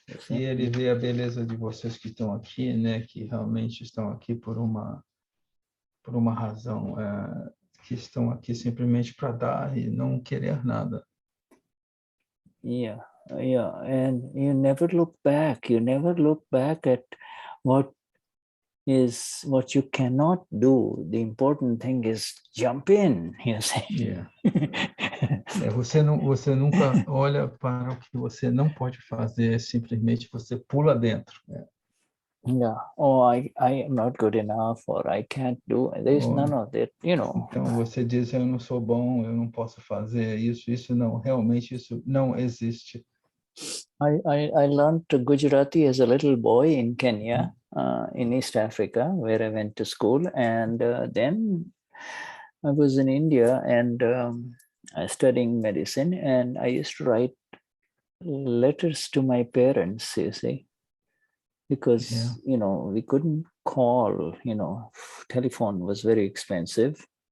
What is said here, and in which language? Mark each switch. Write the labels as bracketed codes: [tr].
[pt] E ele vê a beleza de vocês que estão aqui, né? Que realmente estão aqui por uma razão, que estão aqui simplesmente para dar e não querer nada. [en] Yeah, and you never look back. You never look back at what you cannot do. The important thing is jump in, you see. Yeah. [pt] Você nunca olha para o que você não pode fazer, simplesmente você pula dentro. [en] Yeah. Oh, I am not good enough, or I can't do. There's none of that, you know. [pt] Então você diz, eu não sou bom, eu não posso fazer isso não, realmente isso não existe. [en] I learned Gujarati as a little boy in Kenya, in East Africa, where I went to school, and then I was in India and studying medicine, and I used to write letters to my parents, you see, because we couldn't call, telephone was very expensive.